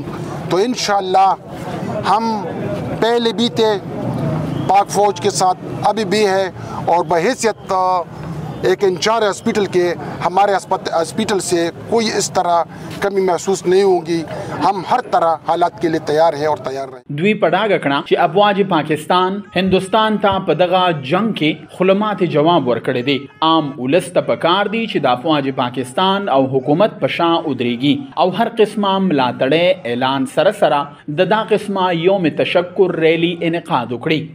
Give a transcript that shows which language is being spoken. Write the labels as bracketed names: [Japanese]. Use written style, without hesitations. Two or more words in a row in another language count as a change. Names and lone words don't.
[Urdu] تو انشاءاللہ ہم پہلے بھی تھے پاک فوج کے ساتھ، ابھی بھی ہے، اور بحیثیت ایک انچارج ہاسپٹل کے ہمارے ہاسپٹل سے کوئی اس طرح کمی محسوس نہیں ہوگی. ہم ہر طرح حالات کے لیے تیار ہیں اور تیار رہیں. [Pashto] دوی پډاګه کړه چې افواج پاکستان هندوستان ته په دغه جنگ کې خلمات جواب ورکړی دی. عام ولس ته پکار دی چې د افواج پاکستان او حکومت په شا ودرېږي او هر قسمه ملاتړ اعلان سره سره د دا قسمه یوم تشکر ریلی انعقاد وکړي.